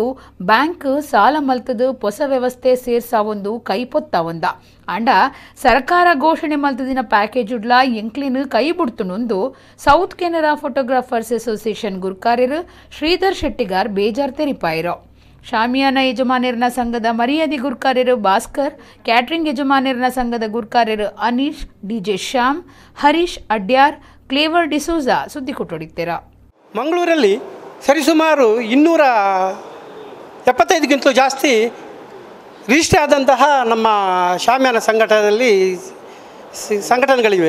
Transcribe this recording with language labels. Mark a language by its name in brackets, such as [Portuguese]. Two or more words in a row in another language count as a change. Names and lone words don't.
[Tulu] ಬ್ಯಾಂಕ್ ಸಾಲ ಮಲ್ತದು ಹೊಸ ವ್ಯವಸ್ಥೆ ಸೇರ್ಸಾವೊಂದು ಕೈಪೊತ್ತಾವಂದ ಅಂಡ ಸರ್ಕಾರ ಘೋಷಣೆ ಮಲ್ತದಿನ ಪ್ಯಾಕೇಜ್ ಉಡ್ಲ ಎಂಕ್ಲಿನ ಕೈ ಬಿಡ್ತುನೊಂದು ಸೌತ್ ಕೆನರಾ ಫೋಟೋಗ್ರಾಫರ್ಸ್ ಅಸೋಸಿಯೇಷನ್ ಗುರ್ಕಾರ್ಯರು ಶ್ರೀಧರ್ ಶೆಟ್ಟಿಗಾರ್ ಬೇಜಾರ್ ತೆರಿಪಾಯಿರ ಶಾಮಿಯಾನ ಯಜಮಾನರನ ಸಂಘದ ಮರ್ಯಾದಿ ಗುರ್ಕಾರ್ಯರು ಭಾಸ್ಕರ್ ಕ್ಯಾಟ್ರಿಂಗ್ ಯಜಮಾನರನ ಸಂಘದ ಗುರ್ಕಾರ್ಯರು ಅನೀಶ್ ಡಿಜೆ ಶ್ಯಾಮ್ ಹರೀಶ್ ಅಡ್ಯಾರ್ ಕ್ಲೇವರ್ ಡಿಸೋಜಾ ಸುದ್ದಿ ಕೊಟ್ಟೊಡಿತ್ತೆರ [Kannada] ಮಂಗಳೂರಲ್ಲಿ ಸರಿಸುಮಾರು 275ಗಿಂತಲೂ ಜಾಸ್ತಿ ರಿಜಿಸ್ಟರ್ ಆದಂತಹ ನಮ್ಮ ಶಾಮ್ಯಾನ ಸಂಘಟನೆಗಳಿವೆ.